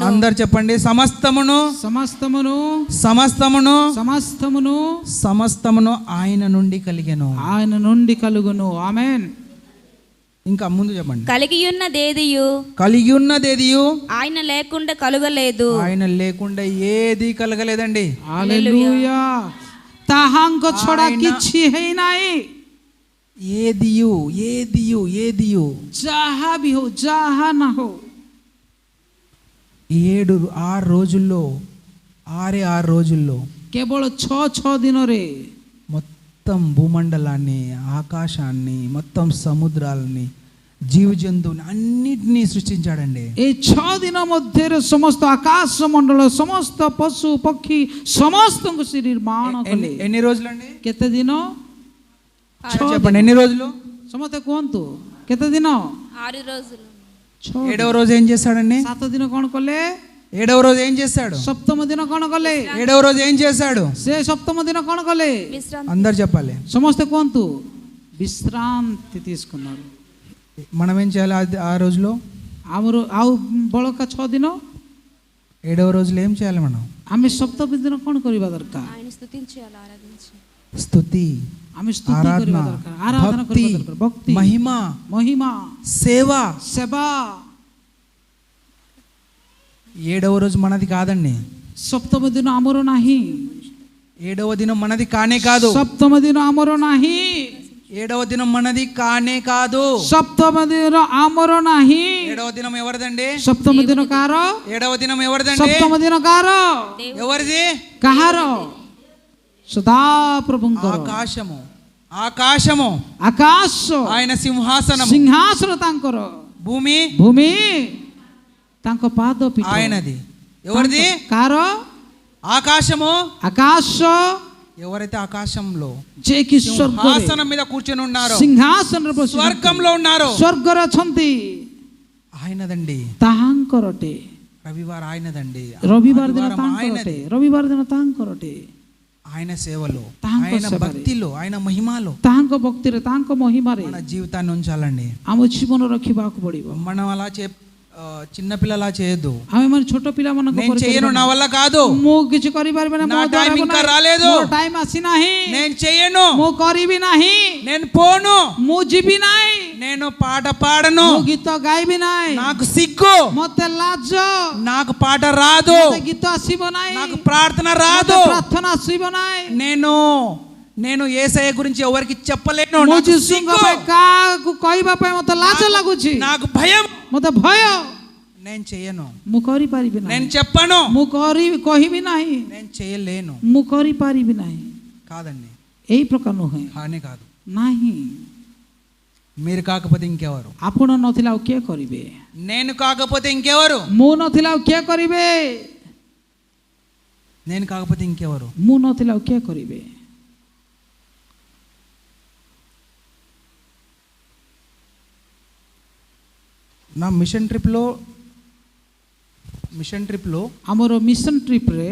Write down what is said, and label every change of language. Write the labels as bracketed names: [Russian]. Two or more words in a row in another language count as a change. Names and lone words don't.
[Telugu] అందరు చెప్పండి, సమస్తమును ఆయన నుండి కలిగెను, ఆయన నుండి కలుగును। ఆమేన్। ఇంకా ముందు చెప్పండి, కలిగి ఉన్నదేదియు ఆయన లేకుండా కలుగలేదు, ఆయన లేకుండా ఏది కలగలేదండి। [Odia] హల్లెలూయా। ତାହାଙ୍କ ଛଡ଼ା କିଛି ହେଇନାହିଁ। [Telugu] ఏదియు [Odia] ଯାହା ବି ହଉ, ଯାହା ନା ହଉ, [Telugu] 6 రోజుల్లో [Odia] କେବଳ 6 ଦିନରେ [Telugu] మొత్తం భూమండలాన్ని, ఆకాశాన్ని, మొత్తం సముద్రాలని, జీవజంతువుని అన్నిటినీ సృష్టించాడండి। [Odia] এই 6 ଦିନ ମଧ୍ୟରେ ସମସ୍ତ ଆକାଶ ମଣ୍ଡଳ, ସମସ୍ତ ପଶୁ ପକ୍ଷୀ ସମସ୍ତଙ୍କୁ ସେ ନିର୍ମାଣ କଲେ। [Telugu] ఎన్ని రోజులండి? [Odia] କେତେ ଦିନ? [Telugu] చెప్పండి, ఎన్ని రోజులు? [Odia] ସମସ୍ତେ କୁହନ୍ତୁ, କେତେ ଦିନ? [Telugu] 6 రోజులు। 7వ రోజు ఏం చేశాడండి? [Odia] 7 ଦିନ କ'ଣ କଲେ? [Telugu] 7వ రోజు ఏం చేశాడు? [Odia] ସପ୍ତମ ଦିନ କ'ଣ କଲେ? [Telugu] 7వ రోజు ఏం చేశాడు? [Odia] ସେ ସପ୍ତମ ଦିନ କ'ଣ କଲେ? [Telugu] అందరు చెప్పాలి, [Odia] ସମସ୍ତେ କୁହନ୍ତୁ, [Telugu] విశ్రాంతి తీసుకున్నారు। మనం ఏం చేయాలి ఆ రోజులో? [Odia] ଆମର ଆଉ ବଳକା 6 ଦିନ, [Telugu] 7వ రోజులో ఏం చేయాలి మనం? [Odia] ଆମେ ସପ୍ତମ ଦିନ କ'ଣ କରିବା ଦରକାର? [Telugu] ఆయన స్తుతించాలి, ఆరాధించాలి। స్తుతి, [Odia] ଆମେ ସ୍ତୁତି [Telugu] ఆరాధన [Odia] କରିବା ଦରକାର, ଆରାଧନା [Telugu] భక్తి [Odia] କରିବା ଦରକାର, ଭକ୍ତି, [Telugu] మహిమ [Odia] ମହିମା, [Telugu] సేవ [Odia] ସେବା। [Telugu] 7వ రోజు మనది కాదండి, [Odia] ସପ୍ତମ ଦିନ ଆମର ନାହିଁ, [Telugu] 7వ దినం మనది కానే కాదు, [Odia] ସପ୍ତମ ଦିନ ଆମର ନାହିଁ, [Telugu] 7వ దినం మనది కానే కాదు, [Odia] ସପ୍ତମ ଦିନ ଆମର ନାହିଁ। [Telugu] 7వ దినం ఎవరిదండి? [Odia] ସପ୍ତମ ଦିନ କାହାର? [Telugu] 7వ దినం ఎవరిదండి? [Odia] ସପ୍ତମ ଦିନ କାହାର? [Telugu] ఎవరిది? [Odia] କାହାର? ସଦାପ୍ରଭୁଙ୍କର। [Telugu] ఆకాశము, ఆకాశము [Odia] ଆକାଶ [Telugu] ఆయన సింహాసనము, [Odia] ସିଂହାସନ ତାଙ୍କର, [Telugu] భూమి [Odia] ଭୂମି ତାଙ୍କ ପାଦ ପୀଠ। [Telugu] ఆయనది. ఎవరిది? [Odia] କାହାର? [Telugu] ఆకాశము. [Odia] ଆକାଶ [Telugu] ఎవరైతే ఆకాశంలో [Odia] ଯେ କି ସ୍ୱର୍ଗରେ [Telugu] సింహాసనం మీద కూర్చొని ఉన్నారో, [Odia] ସିଂହାସନରେ ବସି [Telugu] స్వర్గంలో ఉన్నారో, [Odia] ସ୍ୱର୍ଗରେ ଅଛନ୍ତି, [Telugu] ఆయనదండి. [Odia] ତାହାଙ୍କର ଅଟେ। [Telugu] రవివారం ఆయనదండి, [Odia] ରବିବାର ଦିନ [Telugu] ఆదివారం [Odia] ତାଙ୍କର [Telugu] ఆయనది. [Odia] ଅଟେ, ରବିବାର ଦିନ ତାଙ୍କର ଅଟେ। [Telugu] ఆయన సేవలో, [Odia] ତାହାଙ୍କ [Telugu] ఆయన [Odia] ସେବାରେ, [Telugu] భక్తిలో, ఆయన మహిమలో [Odia] ତାହାଙ୍କ ଭକ୍ତିରେ, ତାହାଙ୍କ ମହିମାରେ [Telugu] మన జీవితాన్ని ఉంచాలండి. [Odia] ଆମ ଜୀବନ ରଖିବାକୁ ପଡିବ। [Telugu] మనం అలా చిన్నపిల్లలా చేయొద్దు. [Odia] ଆମେ ମାନେ ଛୋଟ ପିଲାମାନଙ୍କ [Telugu] నేను [Odia] ପରି [Telugu] చేయను, [Odia] କରିବା [Telugu] నా [Odia] ନାହିଁ। [Telugu] వల్ల కాదు, [Odia] ମୁଁ କିଛି କରିପାରିବି ନାହିଁ, [Telugu] నా [Odia] ମୋ ଦ୍ୱାରା [Telugu] టైం [Odia] ହେବ [Telugu] ఇంకా [Odia] ନାହିଁ, [Telugu] రాలేదు, [Odia] ମୋ ଟାଇମ୍ ଆସିନାହିଁ, [Telugu] నేను చేయను, [Odia] ମୁଁ କରିବି ନାହିଁ, [Telugu] నేను పోను, [Odia] ମୁଁ ଯିବି ନାହିଁ, [Telugu] నేను పాట పాడను, [Odia] ମୁଁ ଗୀତ ଗାଇବି ନାହିଁ, [Telugu] నాకు సిగ్గు, [Odia] ମତେ ଲାଜ, [Telugu] నాకు పాట రాదు, [Odia] ମତେ ଗୀତ ଆସିବ ନାହିଁ, [Telugu] నాకు ప్రార్థన [Odia] ମତେ [Telugu] రాదు, [Odia] ପ୍ରାର୍ଥନା ଆସିବ ନାହିଁ, [Telugu] నేను యేసయ్య గురించి ఎవరికి చెప్పలేను, [Odia] ମୁଁ [Telugu] నాకు [Odia] ଯୀଶୁଙ୍କ [Telugu] సిగ్గు, [Odia] ପାଇଁ କାହାକୁ କହିବା ପାଇଁ ମତେ ଲାଜ ଲାଗୁଛି, [Telugu] నాకు భయం, [Odia] ମତେ ଭୟ, [Telugu] నేను చేయను, [Odia] ମୁଁ କରିପାରିବି [Telugu] నేను [Odia] ନାହିଁ, [Telugu] చెప్పను, [Odia] ମୁଁ କହିବି ନାହିଁ, [Telugu] నేను చేయలేను. [Odia] ମୁଁ କରିପାରିବି ନାହିଁ। [Telugu] కాదండి, [Odia] ଏଇ ପ୍ରକାର ନୁହେଁ, [Telugu] కానే కాదు. [Odia] ନାହିଁ। [Telugu] మీరు కాకపోతే ఇంకెవరు? [Odia] ଆପଣ ନଥିଲେ ଆଉ କିଏ କରିବେ? [Telugu] నేను కాకపోతే ఇంకెవరు? [Odia] ମୁଁ ନଥିଲେ ଆଉ କିଏ କରିବେ? [Telugu] నేను కాకపోతే ఇంకెవరు? [Odia] ମୁଁ ନଥିଲେ ଆଉ କିଏ କରିବେ? [Telugu] నా [English] mission trip [Odia] ଆମର [English] mission trip